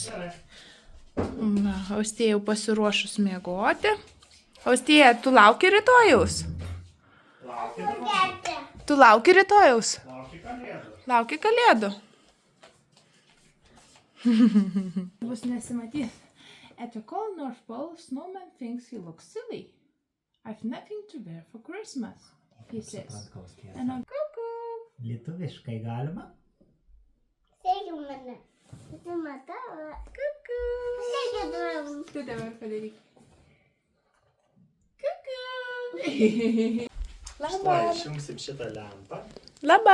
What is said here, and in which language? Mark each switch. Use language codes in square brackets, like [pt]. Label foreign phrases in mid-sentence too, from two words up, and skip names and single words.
[lt] Va, Austėja jau pasiruošus miegoti. Austėja, tu lauki rytojaus? Tu lauki rytojaus? Lauki kalėdų. Bus nesimatys. [en] At the cold North Pole, snowman thinks he looks silly. I've nothing to wear for Christmas, he says. And I'm cuckoo. [lt] Lietuviškai galima? Sėgi mane. Tu matau. Cuckoo. Sėgi duom. Tu dabar padaryk. Cuckoo. Štai išjungsim šitą lempą. Labanaktis.